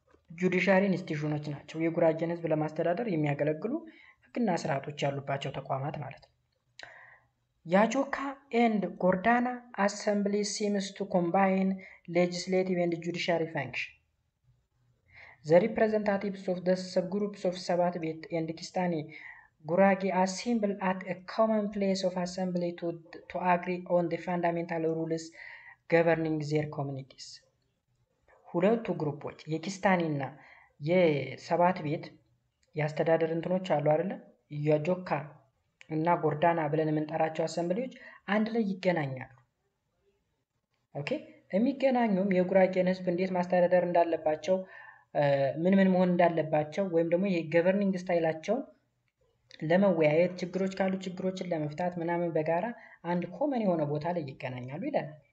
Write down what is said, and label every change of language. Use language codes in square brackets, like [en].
[am] ጁዲሻሪ ኢንስቲትዩሽኖች ናቸው። የጉራጌን ህዝብ ለማስተዳደር የሚያገለግሉ ህግና ስርዓቶች ያሉባቸው ተቋማት ማለት ነው። ያጆካ and ጎርዳና [en] assembly seems to combine legislative and judiciary function. The representatives of the subgroups of ሰባት ቤት and ኪስታኔ ጉራጌ assemble at a common place of assembly to agree on the fundamental rules governing their communities. [am] ሁለቱ ግሩፖች የኪስታኔና የሰባት ቤት ያስተዳደር እንትኖች አሉ አይደለ? ያጆካ እና ጎርዳና ብለን የምንጠራቸው አሰምብሊዎች አንድ ላይ ይገናኛሉ። ኦኬ የሚገናኙም የጉራጌን ህዝብ እንዴት ማስተዳደር እንዳለባቸው፣ ምን መሆን እንዳለባቸው ወይም ደግሞ የገቨርኒንግ ስታይላቸውን ለመወያየት፣ ችግሮች ካሉ ችግሮችን ለመፍታት ምናምን በጋራ አንድ ኮመን የሆነ ቦታ ላይ ይገናኛሉ ይላል።